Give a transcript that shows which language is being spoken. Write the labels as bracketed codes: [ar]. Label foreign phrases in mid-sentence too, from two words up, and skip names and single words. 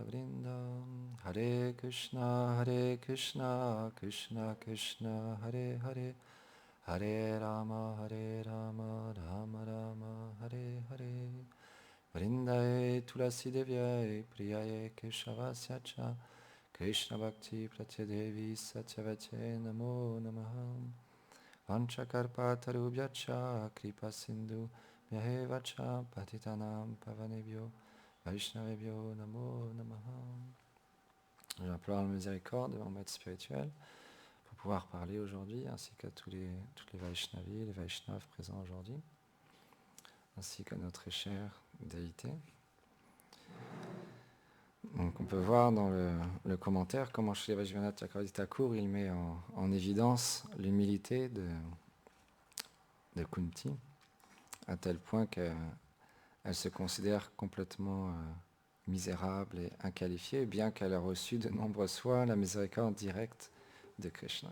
[sa] Vrinda Hare Krishna Krishna Krishna Hare Hare Hare Rama Rama Rama Hare Hare Vrindaye Tulasi Devyaye Priyaye Keshavasya Cha Krishna Bhakti Pratyadevi Satyavate Namo Namaha Vanchakarpatarubhyacha Kripa Sindhu Vyahevacha Patitanam Pavanebhyo Vaishnavebhyo Namo Namaha. [fr] J'implore la miséricorde de mon maître spirituel pour pouvoir parler aujourd'hui, ainsi qu'à toutes les Vaishnavis, les Vaishnavas présents aujourd'hui, ainsi qu'à notre chère déité. Donc on peut voir dans le commentaire comment Srila Bhaktivinoda Chakravarti Thakur il met en évidence l'humilité de Kunti, à tel point qu'elle se considère complètement misérable et inqualifiée, bien qu'elle a reçu de nombreuses fois la miséricorde directe de Krishna.